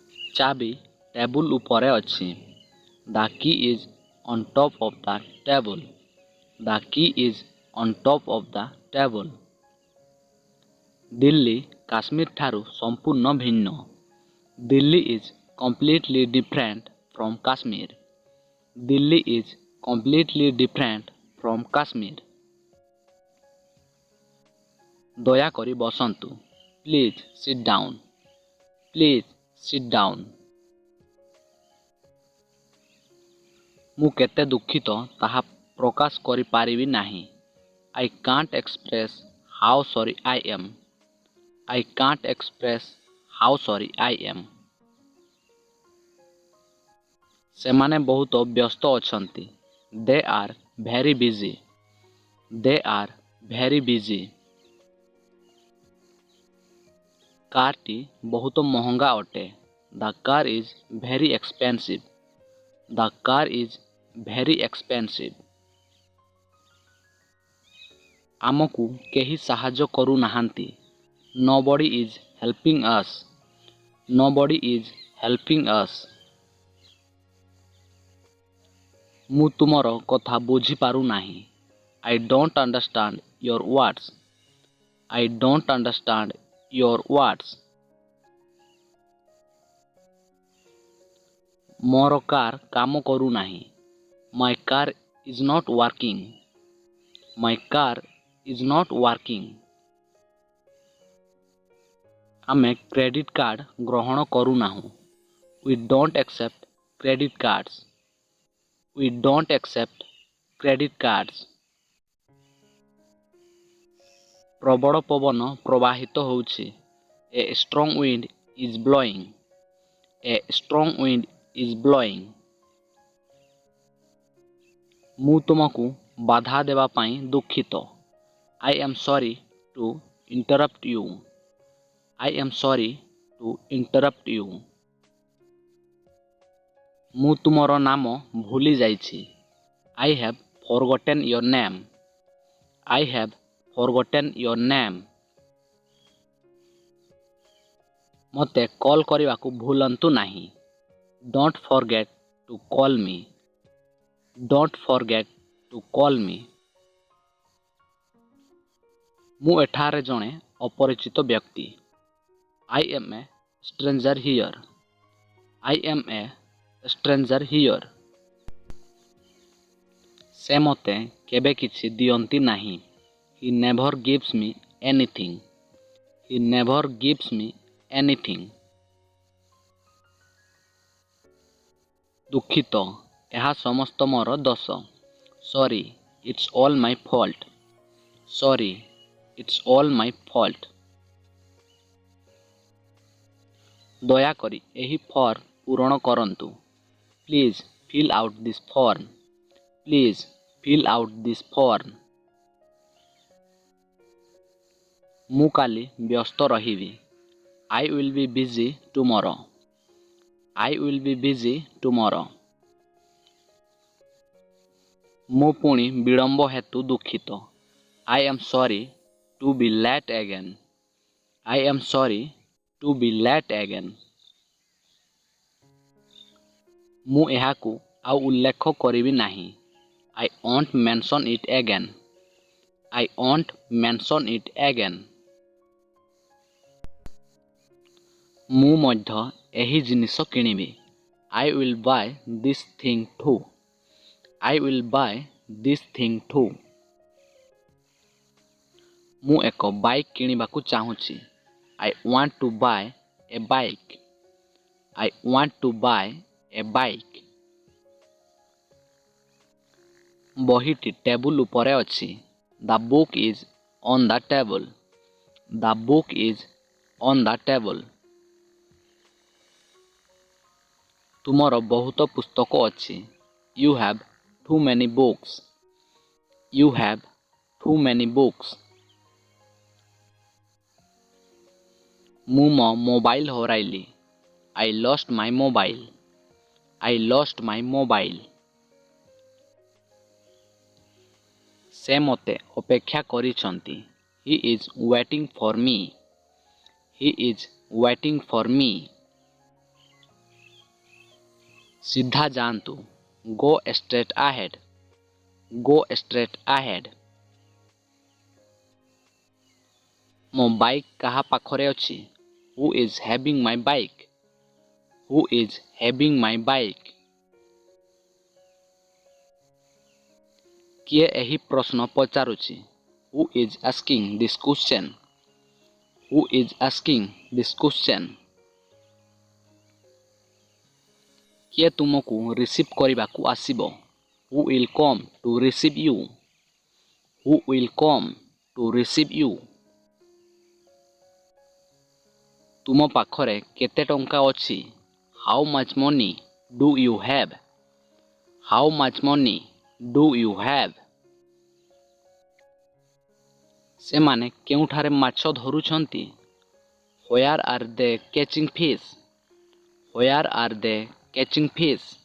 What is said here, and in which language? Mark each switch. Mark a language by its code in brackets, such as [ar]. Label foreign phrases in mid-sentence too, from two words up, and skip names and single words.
[or] ଚାବି ଟେବୁଲ ଉପରେ ଅଛି। [en] The key is on top of the table. The key is on top of the table. [or] ଦିଲ୍ଲୀ କାଶ୍ମୀର ଠାରୁ ସମ୍ପୂର୍ଣ୍ଣ ଭିନ୍ନ। [en] ଦିଲ୍ଲୀ is completely different from Kashmir. ଦିଲ୍ଲୀ is completely different from Kashmir. [or] ଦୟାକରି ବସନ୍ତୁ। [en] Please sit down. Please sit down. [or] ମୁଁ କେତେ ଦୁଃଖିତ ତାହା ପ୍ରକାଶ କରିପାରିବି ନାହିଁ। [en] I can't express how sorry I am. I can't express how sorry I am. [or] ସେମାନେ ବହୁତ ବ୍ୟସ୍ତ ଅଛନ୍ତି। [en] They are very busy. They are very busy. [or] କାରଟି ବହୁତ ମହଙ୍ଗା ଅଟେ। [en] The car is very expensive. The car is very expensive. [or] ଆମକୁ କେହି ସାହାଯ୍ୟ କରୁନାହାନ୍ତି। [en] Nobody is helping us. Nobody is helping us. [or] ମୁଁ ତୁମର କଥା ବୁଝିପାରୁନାହିଁ। [en] I don't understand your words. I don't understand your words. [or] ମୋର କାର୍ କାମ କରୁନାହିଁ। [en] My car is not working. My car is not working. [or] ଆମେ [en] credit card [or] ଗ୍ରହଣ କରୁନାହୁଁ। [en] We don't accept credit cards. We don't accept credit cards. [or] ପ୍ରବଳ ପବନ ପ୍ରବାହିତ ହେଉଛି। [en] A strong wind is blowing. A strong wind is blowing. [or] ମୁଁ ତୁମକୁ ବାଧା ଦେବା ପାଇଁ ଦୁଃଖିତ। [en] I am sorry to interrupt you. I am sorry to interrupt you. [or] ମୁଁ ତୁମର ନାମ ଭୁଲି ଯାଇଛି। [en] I have forgotten your name. I have forgotten your name. [or] ମୋତେ କଲ୍ କରିବାକୁ ଭୁଲନ୍ତୁ ନାହିଁ। [en] Don't forget to call me. Don't forget to call me. [or] ମୁଁ ଏଠାରେ ଜଣେ ଅପରିଚିତ ବ୍ୟକ୍ତି। [en] I am a stranger here. I am a stranger here. [or] ସେ ମୋତେ କେବେ କିଛି ଦିଅନ୍ତି ନାହିଁ। [en] He never gives me anything. He never gives me anything. [or] ଦୁଃଖିତ ଏହା ସମସ୍ତ ମୋର ଦୋଷ। [en] Sorry, it's all my fault. Sorry, it's all my fault. [or] ଦୟାକରି ଏହି ଫର୍ମ ପୂରଣ କରନ୍ତୁ। [en] Please fill out this form. Please fill out this form. [or] ମୁଁ କାଲି ବ୍ୟସ୍ତ ରହିବି। [en] I will be busy tomorrow. I will be busy tomorrow. [or] ମୁଁ ପୁଣି ବିଳମ୍ବ ହେତୁ ଦୁଃଖିତ। [en] I am sorry to be late again. I am sorry to be late again. [or] ମୁଁ ଏହାକୁ ଆଉ ଉଲ୍ଲେଖ କରିବି ନାହିଁ। [en] I won't mention it again. I won't mention it again. [or] ମୁଁ ମଧ୍ୟ ଏହି ଜିନିଷ କିଣିବି। [en] I will buy this thing too. I will buy this thing too. [or] ମୁଁ ଏକ ବାଇକ୍ କିଣିବାକୁ ଚାହୁଁଛି। [en] I want to buy a bike. I want to buy a bike. [or] ବହିଟି ଟେବୁଲ ଉପରେ ଅଛି। [en] The book is on the table. The book is on the table. [or] ତୁମର ବହୁତ ପୁସ୍ତକ ଅଛି। [en] You have too many books. You have too many books. [or] ମୁଁ ମୋ ମୋବାଇଲ ହରାଇଲି। [en] I lost my mobile. I lost my mobile. [or] ସେ ମୋତେ ଅପେକ୍ଷା କରିଛନ୍ତି। [en] He is waiting for me. He is waiting for me. [or] ସିଧା ଯାଆନ୍ତୁ। [en] Go straight ahead. Go straight ahead. [or] ମୋ ବାଇକ୍ କାହା ପାଖରେ ଅଛି? [en] Who is having my bike? Who is having my bike? [or] କିଏ ଏହି ପ୍ରଶ୍ନ ପଚାରୁଛି? [en] Who is asking this question? Who is asking this question? [or] କିଏ ତୁମକୁ ରିସିଭ୍ କରିବାକୁ ଆସିବ? [en] Who will come to receive you? Who will come to receive you? [or] ତୁମ ପାଖରେ କେତେ ଟଙ୍କା ଅଛି? [en] How much money do you have? How much money do you have? [or] ସେମାନେ କେଉଁଠାରେ ମାଛ ଧରୁଛନ୍ତି? [en] Where are they catching fish? Where are they catching fish?